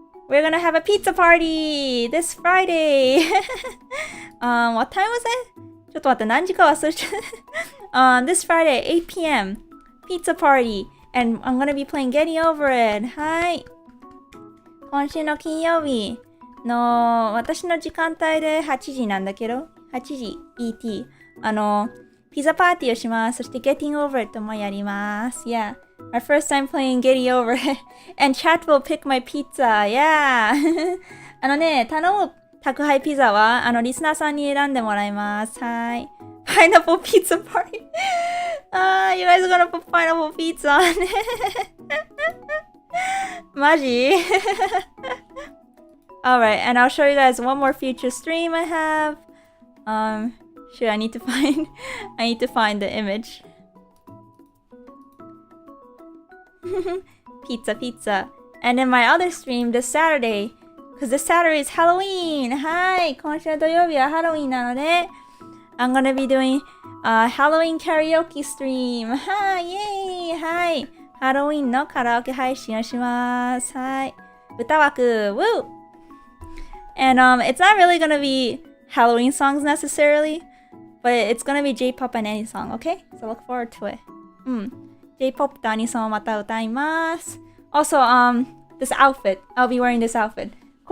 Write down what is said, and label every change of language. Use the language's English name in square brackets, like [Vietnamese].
[English] We're gonna have a pizza party this Friday. What time was it? [Japanese] ちょっと待って、何時か忘れちゃった。 [English] This Friday, 8 p.m. Pizza party. And I'm gonna be playing Getting Over It. はい。 [Japanese] 今週の金曜日の私の時間帯で8時なんだけど、8時 ET。ピザパーティーをします。そして Getting Over It もやります。 [English] Yeah. My first time playing Getting Over It. And chat will pick my pizza. Yeah. [Japanese] 頼む宅配ピザは、リスナーさんに選んでもらいます。 [English] はい。Pineapple pizza party. You guys are gonna put pineapple pizza on it. [Japanese] マジ? [English] Alright, and I'll show you guys one more future stream I have. Shoot, I need to find the image. Pizza. And then my other stream this Saturday, because this Saturday is Halloween. [Japanese] はい、今週の土曜日はハロウィンなので、 [English] I'm gonna be doing a Halloween karaoke stream. [Japanese] はい、イエーイ、はい、ハロウィンのカラオケ配信をします。はい、歌枠、woo! [English] And it's not really gonna be Halloween songs necessarily, but it's gonna be J-pop and any song, okay? So look forward to it. [Japanese] J-pop とアニソンをまた歌います。 [English] Also, this outfit. I'll be wearing this outfit. こ